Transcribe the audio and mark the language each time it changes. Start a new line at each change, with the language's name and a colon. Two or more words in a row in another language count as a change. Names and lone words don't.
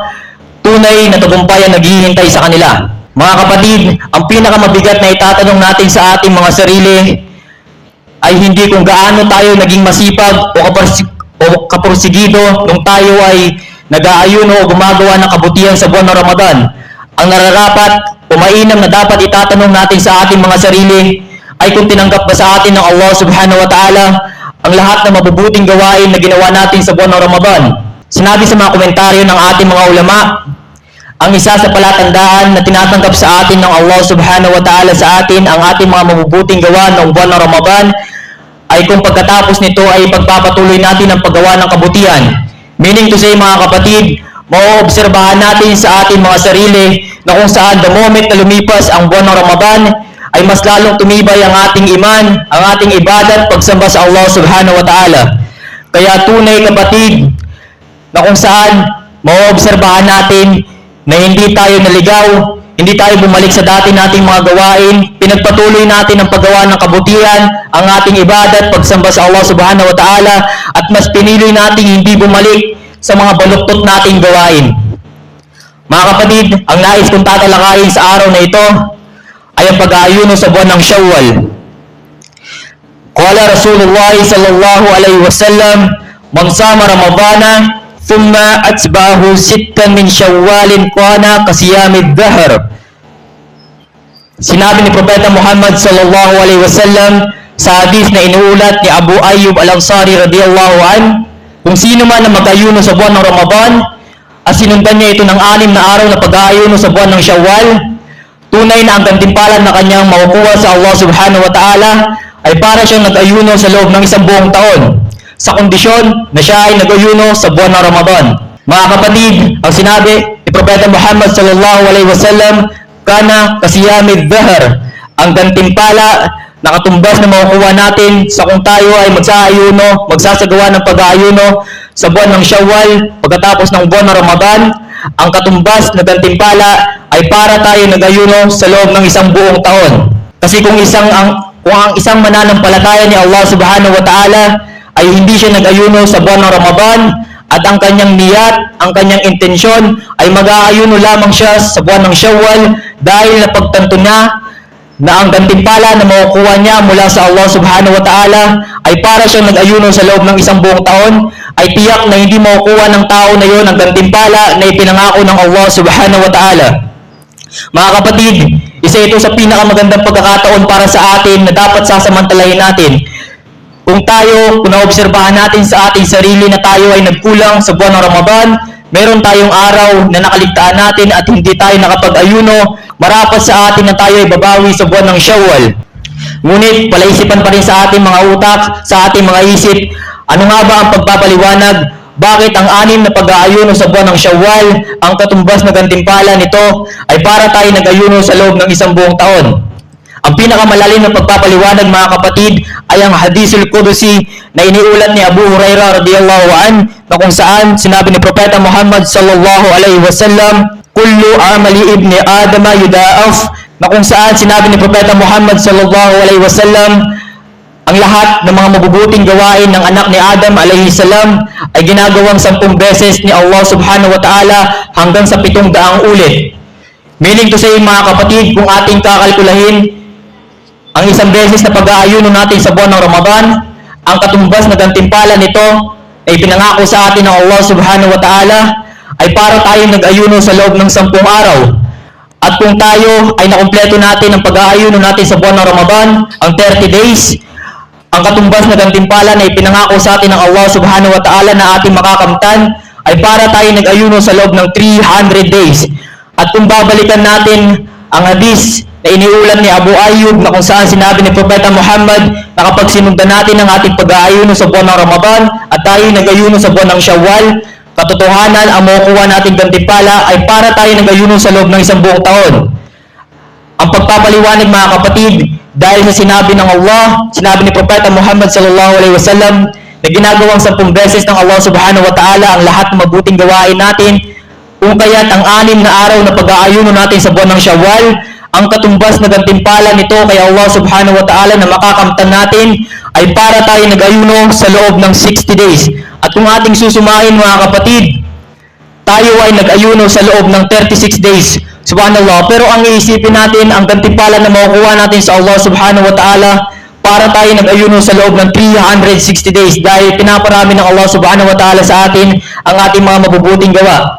Filipino: Tunay na tagumpay ang naghihintay sa kanila. Mga kapatid, ang pinakamabigat na itatanong natin sa ating mga sarili ay hindi kung gaano tayo naging masipag o kapursigido nung tayo ay nag-aayuno o gumagawa ng kabutihan sa buwan ng Ramadan. Ang nararapat o mainam na dapat itatanong natin sa ating mga sarili ay kung tinanggap ba sa atin ng Allah
Arabic: سبحانه وتعالى
Filipino: ang lahat ng mabubuting gawain na ginawa natin sa buwan ng Ramadan. Sinabi sa mga komentaryo ng ating mga ulama, ang isa sa palatandaan na tinatanggap sa atin ng Allah
Arabic: سبحانه وتعالى
Filipino: sa atin ang ating mga mabubuting gawa ng buwan ng Ramadan ay kung pagkatapos nito ay pagpapatuloy natin ang paggawa ng kabutihan.
English: Meaning to say
Filipino: mga kapatid, mauobserbahan natin sa ating mga sarili na kung saan
English: the moment
Filipino: na lumipas ang buwan ng Ramadan ay mas lalong tumibay ang ating iman, ang ating ibadat, pagsamba sa Allah
Arabic: سبحانه وتعالى.
Filipino: Kaya tunay kapatid na kung saan mauobserbahan natin na hindi tayo naligaw, hindi tayo bumalik sa dati nating mga gawain, pinagpatuloy natin ang paggawa ng kabutihan, ang ating ibadat, pagsamba sa Allah
Arabic: سبحانه وتعالى,
Filipino: at mas pinili natin hindi bumalik sa mga baluktot nating gawain. Mga kapatid, ang nais kong tatalakayin sa araw na ito ay ang pag-aayuno sa buwan ng Shawwal.
Arabic: قال رسول الله صلى الله عليه وسلم، من صام رمضان ثم أتبعه 6 من شوال كان كصيام الدهر.
Filipino: Sinabi ni Propeta Muhammad
Arabic: صلى الله عليه وسلم
Filipino: sa hadith na inuulat ni Abu Ayyub al-Ansari
Arabic: رضي الله عن,
Filipino: kung sino man na mag-ayuno sa buwan ng Ramadan at sinundan niya ito ng 6 na araw na pag-aayuno sa buwan ng Shawwal, tunay na ang gantimpala na kanyang makukuha sa Allah
Arabic: سبحانه وتعالى
Filipino: ay para siyang nag-ayuno sa loob ng 1 buong taon, sa kondisyon na siya ay nag-ayuno sa buwan ng Ramadan. Mga kapatid, ang sinabi ni Propeta Muhammad
Arabic: صلى الله عليه وسلم, كان كصيام الدهر,
Filipino: ang gantimpala na katumbas na makukuha natin sa kung tayo ay magsaayuno, magsasagawa ng pag-aayuno sa buwan ng Shawwal pagkatapos ng buwan ng Ramadan, ang katumbas na gantimpala ay para tayo nag-ayuno sa loob ng 1 buong taon. Kasi kung ang isang mananampalataya ni Allah
Arabic: سبحانه وتعالى
Filipino: ay hindi siya nag-ayuno sa buwan ng Ramadan at ang kanyang niyat, ang kanyang intensyon ay mag-aayuno lamang siya sa buwan ng Shawwal dahil napagtanto niya na ang gantimpala na makukuha niya mula sa Allah
Arabic: سبحانه وتعالى
Filipino: ay para siyang nag-ayuno sa loob ng isang buong taon, ay tiyak na hindi makukuha ng tao na yon ang gantimpala na ipinangako ng Allah
Arabic: سبحانه وتعالى.
Filipino: Mga kapatid, isa ito sa pinakamagandang pagkakataon para sa atin na dapat sasamantalahin natin. Kung naobserbahan natin sa ating sarili na tayo ay nagkulang sa buwan ng Ramadan, meron tayong araw na nakaligtaan natin at hindi tayo nakapag-ayuno, marapat sa atin na tayo ay babawi sa buwan ng Shawwal. Ngunit palaisipan pa rin sa ating mga utak, sa ating mga isip, ano nga ba ang pagpapaliwanag? Bakit ang 6 na pag-aayuno sa buwan ng Shawwal, ang katumbas na gantimpala nito, ay para tayo nag-ayuno sa loob ng isang buong taon? Ang pinakamalalim na pagpapaliwanag, mga kapatid, ay ang Hadisul Qudusi na iniulat ni Abu Hurairah
Arabic: رضي الله عن,
Filipino: na kung saan sinabi ni Propeta Muhammad
Arabic: صلى الله عليه وسلم, كل عمل ابن آدم يضاعف,
Filipino: na kung saan sinabi ni Propeta Muhammad
Arabic: صلى الله عليه وسلم,
Filipino: ang lahat ng mga mabubuting gawain ng anak ni Adam
Arabic: عليه السلام
Filipino: ay ginagawang 10 beses ni Allah
Arabic: سبحانه وتعالى
Filipino: hanggang sa 700 ulit.
English: Meaning to say,
Filipino: mga kapatid, kung ating kakalkulahin ang isang beses na pag-aayuno natin sa buwan ng Ramadan, ang katumbas na gantimpala nito ay pinangako sa atin ng Allah
Arabic: سبحانه وتعالى
Filipino: ay para tayo nag-ayuno sa loob ng 10 araw. At kung tayo ay nakumpleto natin ang pag-aayuno natin sa buwan ng Ramadan, ang 30 days, ang katumbas na gantimpala na ipinangako sa atin ng Allah
Arabic: سبحانه وتعالى
Filipino: na ating makakamtan ay para tayo nag-ayuno sa loob ng 300 days. At kung babalikan natin ang hadis na iniulat ni Abu Ayyub na kung saan sinabi ni Propeta Muhammad na kapag sinundan natin ang ating pag-aayuno sa buwan ng Ramadan at tayo nag-ayuno sa buwan ng Shawwal, katotohanan ang makukuha nating gantimpala ay para tayo nag-ayuno sa loob ng isang buong taon. Ang pagpapaliwanag, mga kapatid, dahil sa sinabi ng Allah, sinabi ni Propeta Muhammad
Arabic: صلى الله عليه وسلم
Filipino: na ginagawang 10 beses ng Allah
Arabic: سبحانه وتعالى
Filipino: ang lahat ng mabuting gawain natin, kung kaya't ang 6 na araw na pag-aayuno natin sa buwan ng Shawwal, ang katumbas na gantimpala nito kay Allah
Arabic: سبحانه وتعالى
Filipino: na makakamtan natin ay para tayo nag-ayuno sa loob ng 60 days. At kung ating susumahin, mga kapatid, tayo ay nag-ayuno sa loob ng 36 days. Subhanallah. Pero ang iisipin natin, ang gantimpala na makukuha natin sa Allah
Arabic: سبحانه وتعالى
Filipino: para tayo nag-ayuno sa loob ng 360 days dahil pinaparami ng Allah
Arabic: سبحانه وتعالى
Filipino: sa atin ang ating mga mabubuting gawa.